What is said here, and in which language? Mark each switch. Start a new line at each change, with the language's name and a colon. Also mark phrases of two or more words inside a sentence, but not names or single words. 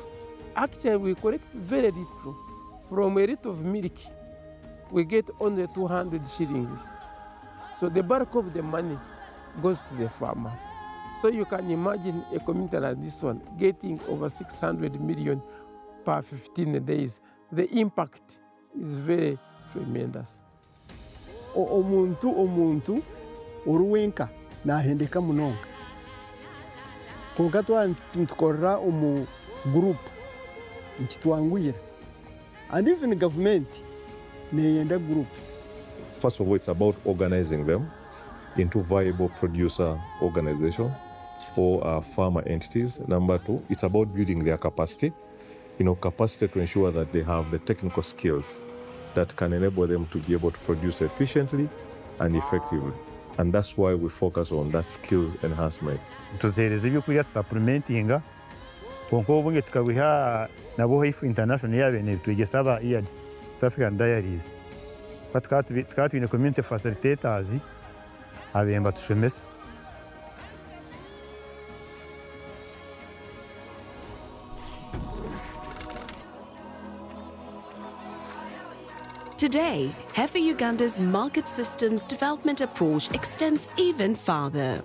English: Actually, we collect very little. From a liter of milk, we get only 200 shillings. So the bulk of the money goes to the farmers. So you can imagine a community like this one getting over 600 million per 15 days. The impact is very tremendous.
Nyankole: Omuntu uruwenka nahendeka munonga konka tukorera omu group nkitwangwira,
English: and even government neyenda groups. First of all, it's about organizing them into viable producer organization or farmer entities. Number two, it's about building their capacity, capacity to ensure that they have the technical skills that can enable them to be able to produce efficiently and effectively. And that's why we focus on that skills enhancement.
Nyankole: Tuzeereza ebyokurya supplementinga konka obunge tukabiha nabo Heifer International yabene bitwegesa aba IAD South African Diaries tukatwine
English: community facilitators
Nyankole: abemba tushemesa.
English: Today, Heifer Uganda's market systems development approach extends even farther.